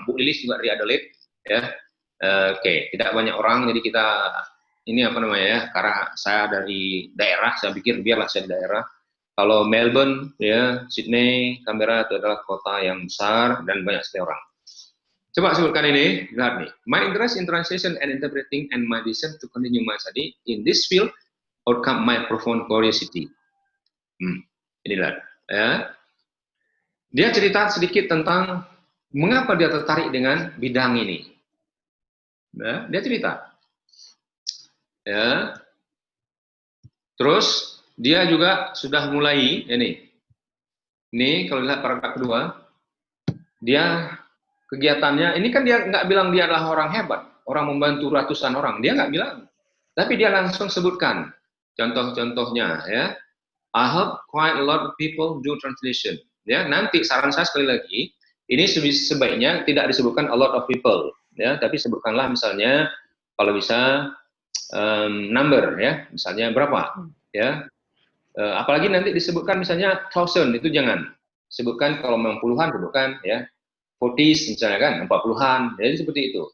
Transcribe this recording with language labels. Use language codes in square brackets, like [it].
[id] Bu Lilis juga dari Adelaide, ya. Oke, tidak banyak orang, jadi kita ini karena saya dari daerah, saya pikir biarlah saya di daerah. Kalau Melbourne, ya, Sydney, Canberra itu adalah kota yang besar dan banyak sekali orang. Coba sebutkan ini, lihat nih. [en] My interest in translation and interpreting and my desire to continue my study in this field outcome my profound curiosity. [id] Ini lihat, ya. Dia cerita sedikit tentang mengapa dia tertarik dengan bidang ini. Ya, dia cerita. Ya. Terus dia juga sudah mulai ini. Ini kalau lihat paragraf kedua, dia kegiatannya ini kan dia nggak bilang dia adalah orang hebat, orang membantu ratusan orang, dia nggak bilang. Tapi dia langsung sebutkan contoh-contohnya, ya. [en] I help quite a lot of people do translation. [id] Ya, nanti saran saya sekali lagi, ini sebaiknya tidak disebutkan [en] a lot of people, [id] ya, tapi sebutkanlah misalnya kalau bisa number, ya, misalnya berapa, ya. Apalagi nanti disebutkan misalnya 1000, itu jangan. Sebutkan kalau memang puluhan, sebutkan, ya, 40s misalnya kan, 40-an, jadi seperti itu.